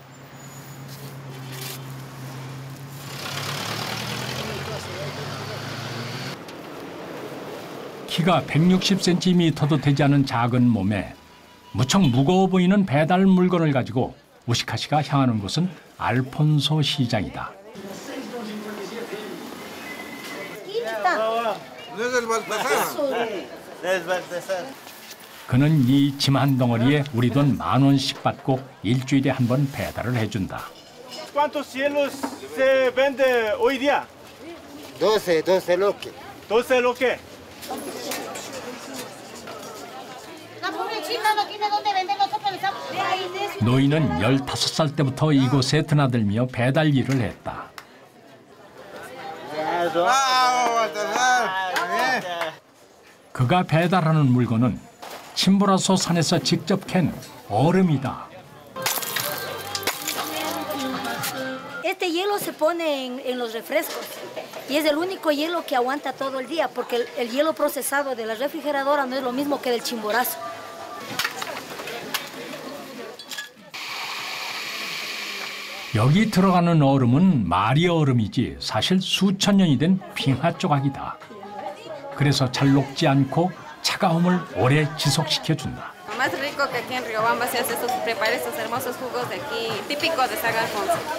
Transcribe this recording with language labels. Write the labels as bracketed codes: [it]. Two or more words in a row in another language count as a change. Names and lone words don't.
[ko] 키가 160cm도 되지 않은 작은 몸에 무척 무거워 보이는 배달 물건을 가지고 우시카 씨가 향하는 곳은 알폰소 시장이다. 그는 이 짐 한 덩어리에 우리 돈 10,000원씩 받고 일주일에 한 번 배달을 해준다. [es] ¿Cuántos cielos se vende hoy día? 12 loque. 12 loque. [ko] 노인은 15살 때부터 이곳에 드나들며 배달 일을 했다. 그가 배달하는 물건은 침보라소 산에서 직접 캔 얼음이다. [es] Este hielo se pone en los refrescos y es el único hielo que aguanta todo el día, porque el hielo procesado de la refrigeradora no es lo mismo que del Chimborazo. [ko] 여기 들어가는 얼음은 말이 얼음이지 사실 수천 년이 된 빙하 조각이다. 그래서 잘 녹지 않고 차가움을 오래 지속시켜준다. [es] Lo más rico que aquí en Riobamba se hace, se prepara estos hermosos jugos de aquí, típicos de San Alfonso.